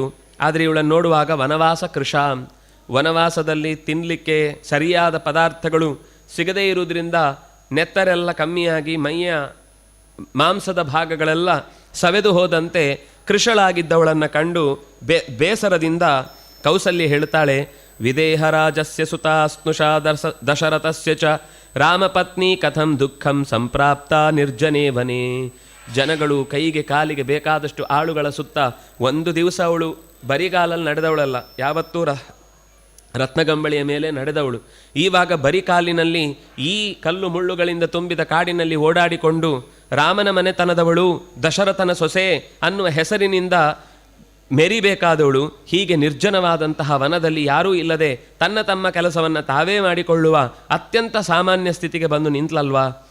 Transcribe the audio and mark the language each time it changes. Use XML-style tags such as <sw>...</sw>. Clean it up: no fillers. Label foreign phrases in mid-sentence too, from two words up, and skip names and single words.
<kn>ಆದರೆ ಇವಳನ್ನು ನೋಡುವಾಗ</kn> <sa>ವನವಾಸ ಕೃಷಾಂ,</sa> <kn>ವನವಾಸದಲ್ಲಿ ತಿನ್ನಲಿಕ್ಕೆ ಸರಿಯಾದ ಪದಾರ್ಥಗಳು ಸಿಗದೇ ಇರುವುದರಿಂದ ನೆತ್ತರೆಲ್ಲ ಕಮ್ಮಿಯಾಗಿ ಮೈಯ ಮಾಂಸದ ಭಾಗಗಳೆಲ್ಲ ಸವೆದು ಹೋದಂತೆ ಕೃಷಳಾಗಿದ್ದವಳನ್ನು ಕಂಡು ಬೇಸರದಿಂದ ಕೌಸಲ್ಯ ಹೇಳ್ತಾಳೆ,</kn> <sa>ವಿದೇಹರಾಜಸ್ಯ ಸುತಾ ಸ್ನುಷಾ ದಶರಥಸ್ಯ ಚ ರಾಮಪತ್ನಿ ಕಥಂ ದುಃಖಂ ಸಂಪ್ರಾಪ್ತ ನಿರ್ಜನೇ ವನೇ.</sa> <kn>ಜನಗಳು ಕೈಗೆ ಕಾಲಿಗೆ ಬೇಕಾದಷ್ಟು ಆಳುಗಳ ಸುತ್ತ ಒಂದು ದಿವಸ ಅವಳು ಬರಿಗಾಲಲ್ಲಿ ನಡೆದವಳಲ್ಲ, ಯಾವತ್ತೂ ರತ್ನಗಂಬಳಿಯ ಮೇಲೆ ನಡೆದವಳು. ಈವಾಗ ಬರಿಕಾಲಿನಲ್ಲಿ ಈ ಕಲ್ಲು ಮುಳ್ಳುಗಳಿಂದ ತುಂಬಿದ ಕಾಡಿನಲ್ಲಿ ಓಡಾಡಿಕೊಂಡು ರಾಮನ ಮನೆತನದವಳು, ದಶರಥನ ಸೊಸೆ ಅನ್ನುವ ಹೆಸರಿನಿಂದ ಮೆರಿಬೇಕಾದವಳು ಹೀಗೆ ನಿರ್ಜನವಾದಂತಹ ವನದಲ್ಲಿ ಯಾರೂ ಇಲ್ಲದೆ ತನ್ನ ತಮ್ಮ ಕೆಲಸವನ್ನು ತಾವೇ ಮಾಡಿಕೊಳ್ಳುವ ಅತ್ಯಂತ ಸಾಮಾನ್ಯ ಸ್ಥಿತಿಗೆ ಬಂದು ನಿಂತಲಲ್ವಾ.</kn>